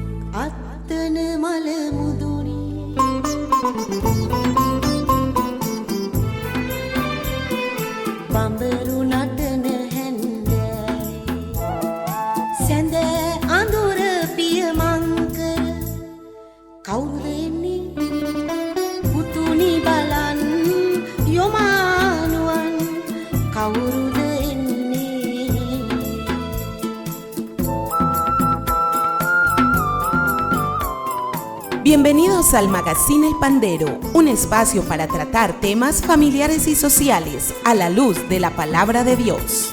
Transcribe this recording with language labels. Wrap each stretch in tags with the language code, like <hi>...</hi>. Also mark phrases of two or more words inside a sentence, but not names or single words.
<si>අත්තන මල මුදුනි බඹරු නටන හැන්දෑවේ සැඳ අඳුර පියමංකර කවුරුද එන්නේ පුතුනි බලන් යොමානුවන් කවුරුද</si> <es>Bienvenidos al Magazine El Pandero, un espacio para tratar temas familiares y sociales a la luz de la palabra de Dios.</es>